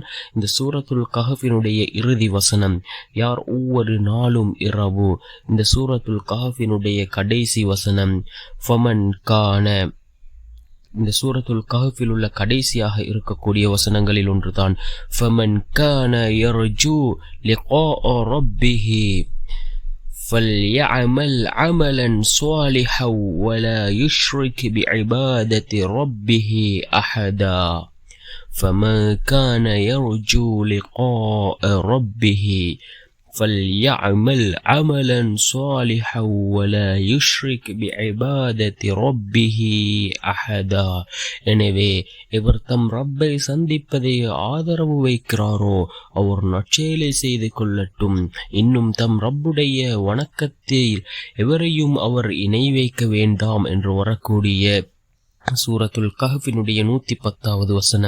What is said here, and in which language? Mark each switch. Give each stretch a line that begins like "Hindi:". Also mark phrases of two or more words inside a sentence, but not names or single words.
Tamil: இந்த சூரத்துல் கஹஃபினுடைய இறுதி வசனம், யார் ஒவ்வொரு நாளும் இரவு இந்த சூரத்துல் கஹஃபினுடைய கடைசி வசனம்
Arabic: فمن كان,
Tamil: இந்த சூரத்துல் கஹஃபில் உள்ள கடைசியாக இருக்கக்கூடிய வசனங்களில் ஒன்றுதான்
Arabic: فمن كان يرجو لقاء ربه فليعمل عملا صالحا ولا يشرك بعبادة ربه أحدا. فمن كان يرجو لقاء ربه فليعمل عملا صالحا ولا يشرك بعبادة ربه أحدا.
Tamil: எனவே இவர் தம் ரப்பை சந்திப்பதை ஆதரவு வைக்கிறாரோ அவர் நற்செயலை செய்து கொள்ளட்டும். இன்னும் தம் ரப்புடைய வணக்கத்தில் எவரையும் அவர் இணை வைக்க வேண்டாம் என்று வரக்கூடிய சூரத்துல் கஹ்ஃபினுடைய 110வது வசனம்.